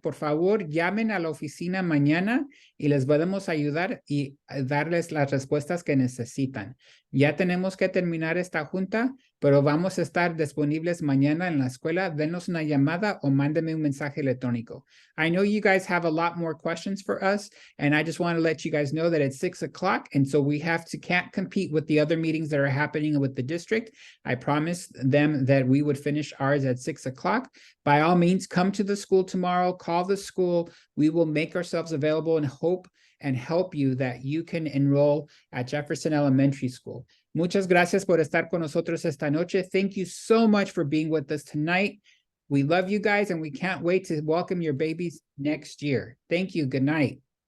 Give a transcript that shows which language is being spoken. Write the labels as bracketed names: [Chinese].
[Spanish] Por favor, llamen a la oficina mañana y les podemos ayudar y darles las respuestas que necesitan. Ya tenemos que terminar esta junta, pero vamos a estar disponibles mañana en la escuela. Denos una llamada o mándenme un mensaje electrónico. [English] I know you guys have a lot more questions for us, and I just want to let you guys know that it's 6 o'clock, and so we can't compete with the other meetings that are happening with the district. I promised them that we would finish ours at 6 o'clock. By all means, come to the school tomorrow, call the school. We will make ourselves available and hope and help you that you can enroll at Jefferson Elementary School. [Spanish] Muchas gracias por estar con nosotros esta noche. [English] Thank you so much for being with us tonight. We love you guys and we can't wait to welcome your babies next year. Thank you. Good night.